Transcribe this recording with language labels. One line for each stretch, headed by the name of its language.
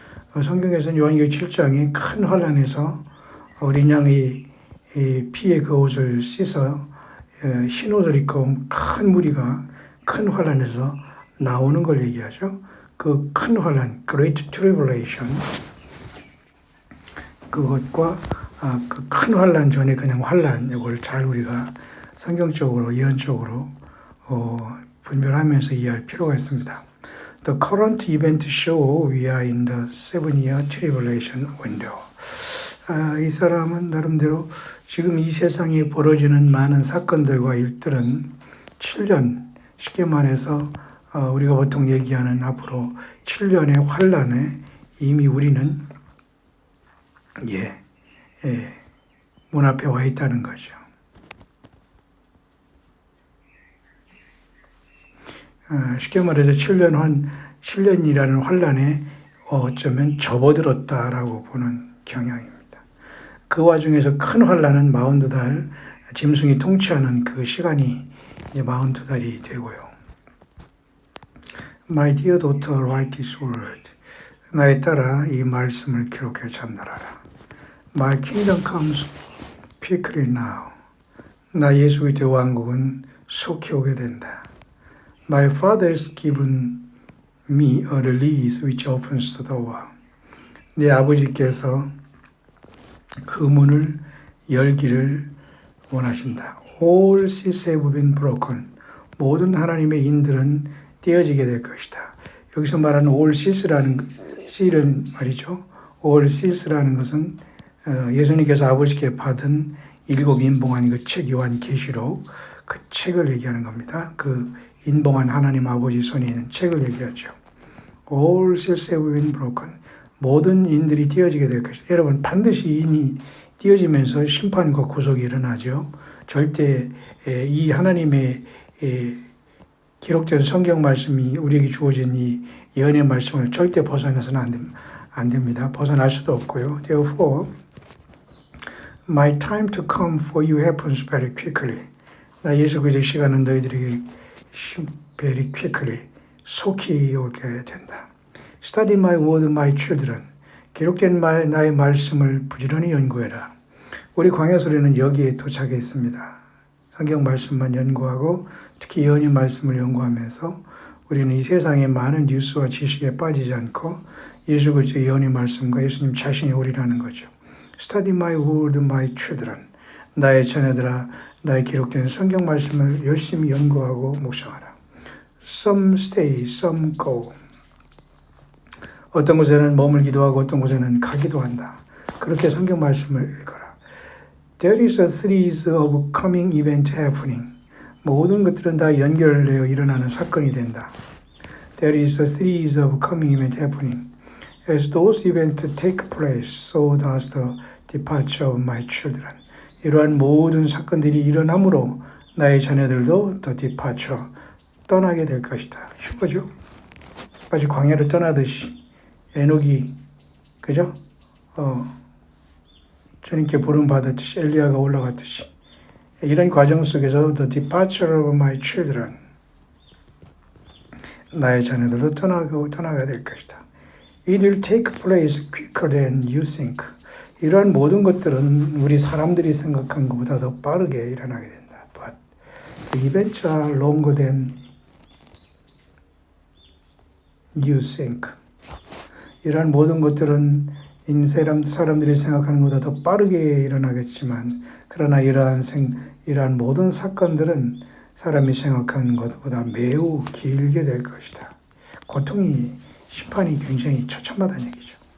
Korean: 성경에서는 요한계시록 7장이 큰 환란에서 어린 양이 피에 그 옷을 씻어 흰 옷을 입고 큰 무리가 큰 환란에서 나오는 걸 얘기하죠. 그 큰 환란,
English: great tribulation,
Korean: 그것과 그 큰 환란 전에 그냥 환란, 이걸 잘 우리가 성경적으로 예언적으로 분별하면서 이해할 필요가 있습니다.
English: The current event show we are in the 7-year tribulation window.
Korean: 이 사람은 나름대로 지금 이 세상에 벌어지는 많은 사건들과 일들은 7년, 쉽게 말해서 우리가 보통 얘기하는 앞으로 7년의 환란에 이미 우리는 문 앞에 와 있다는 거죠. 쉽게 말해서 7년이라는 환란에 어쩌면 접어들었다라고 보는 경향입니다. 그 와중에서 큰 환란은 42달, 짐승이 통치하는 그 시간이 이제 42달이 되고요.
English: My dear daughter, write this word.
Korean: 나의 딸아, 이 말씀을 기록해 전달하라.
English: My kingdom comes quickly now.
Korean: 나 예수 그리스도의 왕국은 속히 오게 된다.
English: My father has given me a release which opens the door.
Korean: 내 아버지께서 그 문을 열기를 원하신다.
English: All seals have been broken.
Korean: 모든 하나님의 인들은 떼어지게 될 것이다. 여기서 말하는
English: all seals
Korean: 라는 seal은 말이죠.
English: all seals
Korean: 라는 것은 예수님께서 아버지께 받은 7 인봉한 그 책 요한계시록 그 책을 얘기하는 겁니다. 그 인봉한 하나님 아버지 손에 있는 책을 얘기하죠.
English: All seals have been broken.
Korean: 모든 인들이 떼어지게 될 것이다. 여러분, 반드시 인이 떼어지면서 심판과 구속이 일어나죠. 절대 이 하나님의 기록된 성경 말씀이 우리에게 주어진 이 예언의 말씀을 절대 벗어나서는 안 됩니다. 벗어날 수도 없고요.
English: Therefore, my time to come for you happens very quickly.
Korean: 나 예수 그리스도의 시간은 너희들에게
English: very quickly,
Korean: 속히 오게 된다.
English: Study my word, my children.
Korean: 기록된 나의 말씀을 부지런히 연구해라. 우리 광야소리는 여기에 도착했습니다. 성경 말씀만 연구하고 특히 예언의 말씀을 연구하면서 우리는 이 세상의 많은 뉴스와 지식에 빠지지 않고 예수 그리스도의 예언의 말씀과 예수님 자신이 우리라는 거죠.
English: Study my word, my children.
Korean: 나의 자녀들아, 나의 기록된 성경 말씀을 열심히 연구하고 묵상하라.
English: Some stay, some go.
Korean: 어떤 곳에는 머물기도 하고 어떤 곳에는 가기도 한다. 그렇게 성경 말씀을 읽어라.
English: There is a series of coming event happening.
Korean: 모든 것들은 다 연결되어 일어나는 사건이 된다.
English: There is a series of coming event happening. As those events take place, so does the departure of my children.
Korean: 이러한 모든 사건들이 일어나므로 나의 자녀들도
English: the departure,
Korean: 떠나게 될 것이다. 슈퍼죠? 마치 광야를 떠나듯이 에녹이 그죠? 주님께 부름받았듯이 엘리야가 올라갔듯이 이런 과정 속에서
English: the departure of my children,
Korean: 나의 자녀들도 떠나게 될 것이다.
English: It will take place quicker than you think.
Korean: 이러한 모든 것들은 우리 사람들이 생각한 것보다 더 빠르게 일어나게 된다.
English: But the events are longer than you think.
Korean: 이러한 모든 것들은 사람들이 생각하는 것보다 더 빠르게 일어나겠지만, 그러나 이러한 모든 사건들은 사람이 생각하는 것보다 매우 길게 될 것이다. 심판이 굉장히 처참하다는 얘기죠.